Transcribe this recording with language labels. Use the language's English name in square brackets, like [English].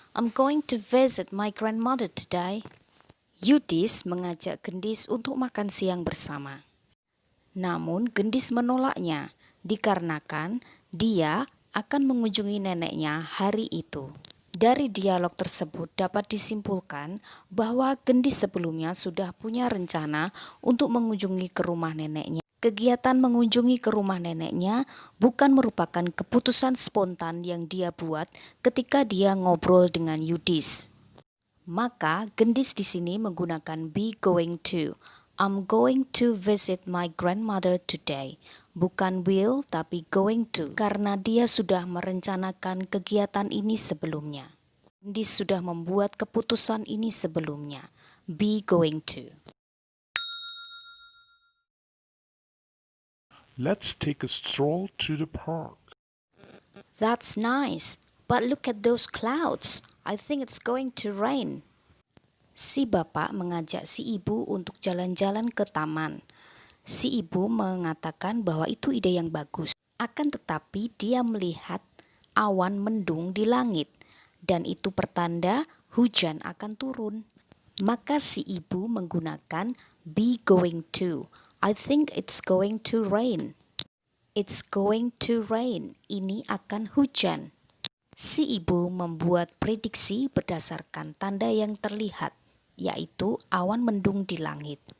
[English] I'm going to visit my grandmother today. [Indonesian] Yudis mengajak Gendis untuk makan siang bersama. Namun Gendis menolaknya dikarenakan dia akan mengunjungi neneknya hari itu. Dari dialog tersebut dapat disimpulkan bahwa Gendis sebelumnya sudah punya rencana untuk mengunjungi ke rumah neneknya. Kegiatan mengunjungi ke rumah neneknya bukan merupakan keputusan spontan yang dia buat ketika dia ngobrol dengan Yudis. Maka Gendis di sini menggunakan be going to. [English] I'm going to visit my grandmother today. [Indonesian] Bukan will tapi going to karena dia sudah merencanakan kegiatan ini sebelumnya. Gendis sudah membuat keputusan ini sebelumnya. [English] Be going to. Let's take a stroll to the park. That's nice, but look at those clouds. I think it's going to rain. [Indonesian] Si bapak mengajak si ibu untuk jalan-jalan ke taman. Si ibu mengatakan bahwa itu ide yang bagus. Akan tetapi dia melihat awan mendung di langit dan itu pertanda hujan akan turun. Maka si ibu menggunakan be going to. [English] I think it's going to rain. It's going to rain. [Indonesian] Ini akan hujan. Si ibu membuat prediksi berdasarkan tanda yang terlihat, yaitu awan mendung di langit.